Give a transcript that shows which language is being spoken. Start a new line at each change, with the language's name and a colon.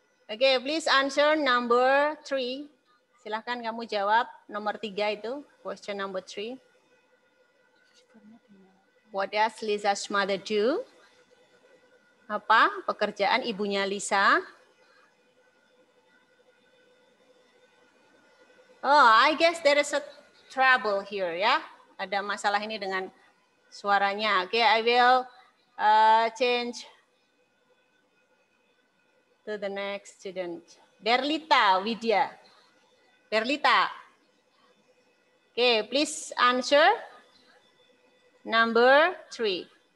English: Oke, please answer number 3.
Indonesian: Silahkan kamu jawab nomor 3 itu,
English: question number 3. What does Lisa's mother do?
Indonesian: Apa pekerjaan ibunya Lisa?
English: Oh, I guess there is a trouble here ya.
Indonesian: Ada masalah ini dengan suaranya.
English: Oke, I will change to the next student. Berlita Widya. Berlita. Okay, please answer number 3.